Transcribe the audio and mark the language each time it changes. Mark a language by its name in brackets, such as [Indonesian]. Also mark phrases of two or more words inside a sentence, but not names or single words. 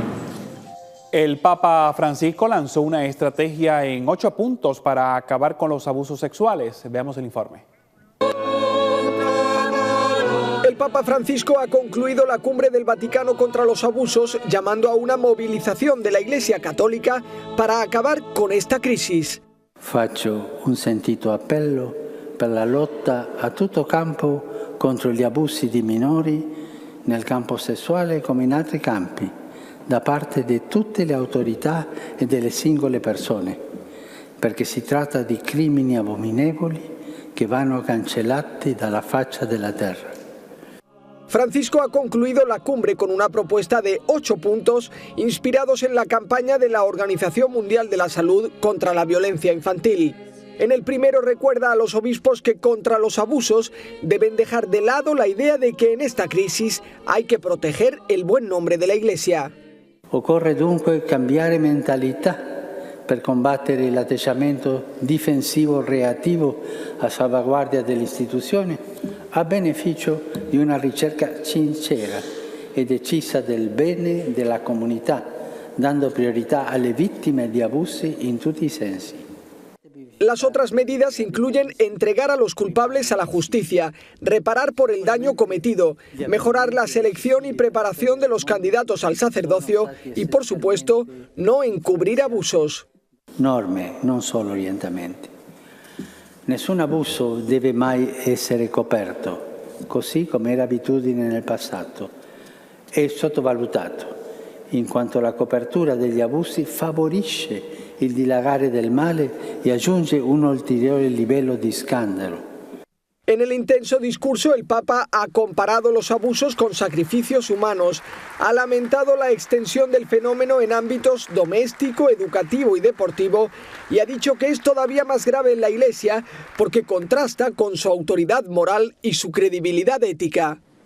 [Spanish] El Papa Francisco lanzó una estrategia en 8 puntos para acabar con los abusos sexuales. Veamos el informe. El Papa Francisco ha concluido la cumbre del Vaticano contra los abusos, llamando a una movilización de la Iglesia Católica para acabar con esta crisis. [Italian] Faccio un sentito appello per la lotta a tutto campo contro gli abusi di minori nel campo sessuale come in altri campi, da parte di tutte le autorità e delle singole persone, perché si tratta di crimini abominevoli che vanno cancellati dalla faccia della terra. [Spanish] Francisco ha concluido la cumbre con una propuesta de 8 puntos inspirados en la campaña de la Organización Mundial de la Salud contra la violencia infantil. En el primero recuerda a los obispos que contra los abusos deben dejar de lado la idea de que en esta crisis hay que proteger el buen nombre de la Iglesia. [Italian] Occorre dunque cambiare mentalità per combattere l'atteggiamento difensivo reattivo a salvaguardia dell'istituzione a beneficio di una ricerca sincera e decisa del bene della comunità, dando priorità alle vittime di abusi in tutti i sensi. [Spanish] Las otras medidas incluyen entregar a los culpables a la justicia, reparar por el daño cometido, mejorar la selección y preparación de los candidatos al sacerdocio y, por supuesto, no encubrir abusos. [Italian] Norme, non solo orientamenti. Nessun abuso deve mai essere coperto, così come era abitudine nel passato. È sottovalutato, in quanto la copertura degli abusi favorisce il dilagare del male e aggiunge un ulteriore livello di scandalo. [Spanish] En el intenso discurso, el Papa ha comparado los abusos con sacrificios humanos, ha lamentado la extensión del fenómeno en ámbitos doméstico, educativo y deportivo y ha dicho que es todavía más grave en la Iglesia porque contrasta con su autoridad moral y su credibilidad ética.